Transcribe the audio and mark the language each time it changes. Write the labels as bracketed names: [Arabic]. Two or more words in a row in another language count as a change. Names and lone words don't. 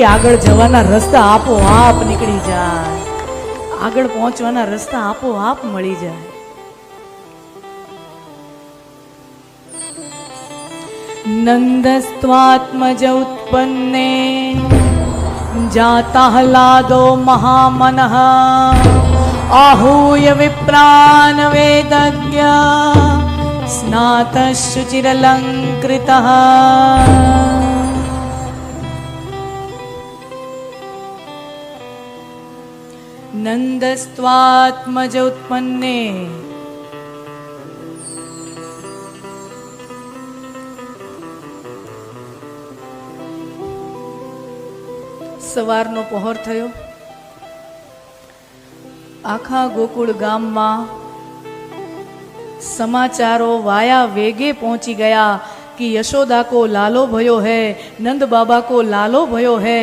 [Gujarati] આગળ જવાના રસ્તા આપોઆપ નીકળી જાય, આગળ પહોંચવાના રસ્તા આપોઆપ મળી જાય. [Sanskrit] નંદસ્ત્વાત્મજ ઉત્પન્ને જાતાહલાદો મહામનઃ आहूय विप्रान् वेदज्ञ स्नातशुचिरलङ्कृतः नन्दस्त्वात्मज उत्पन्ने [Gujarati] સવારનો પહોર થયો. આખા ગોકુળ ગામમાં સમાચારો વાયા વેગે પહોંચી ગયા કે [Hindi] यशोदा को लालो भयो है, नंद बाबा को लालो भयो है.